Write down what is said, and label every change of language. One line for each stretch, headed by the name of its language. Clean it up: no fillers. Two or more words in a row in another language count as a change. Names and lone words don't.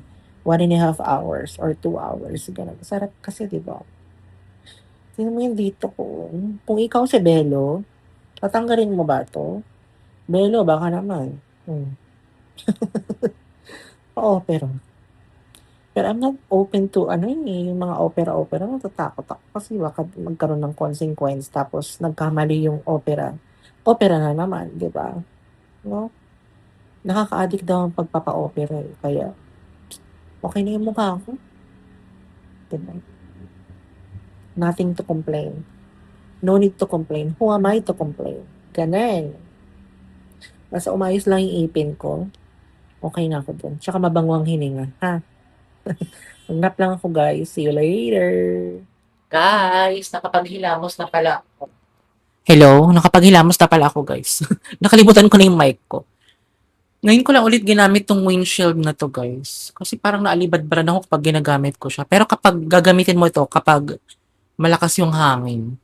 English: 1.5 hours or 2 hours.
Filipino: Ganun. Sarap kasi, di ba? Tingnan mo yung dito ko. Kung ikaw si Belo, tatanggalin mo ba to? Belo, baka naman. Oo, pero
English: I'm not open to
Filipino: yung mga opera-opera. Natatakot ako kasi baka magkaroon ng consequence tapos nagkamali yung opera. Opera na naman, di ba? No? Nakaka-addict daw ang pagpapa-opera eh. Kaya, okay na yung mukha ko. Diba?
English: Nothing to complain. No need to complain. Who am I to complain?
Filipino: Ganun. Basta umayos lang yung ipin ko. Okay na ako dun. Tsaka mabango ang hininga. Ha? Magnap lang ako guys.
English: See you later.
Filipino: Guys, nakapaghilamos na pala ako. Hello? Nakapaghilamos na pala ako guys. Nakalimutan ko na yung mic ko. Ngayon ko lang ulit ginamit 'tong windshield na 'to, guys. Kasi parang naalibadbaran ako kapag ginagamit ko siya. Pero kapag gagamitin mo ito kapag malakas yung hangin.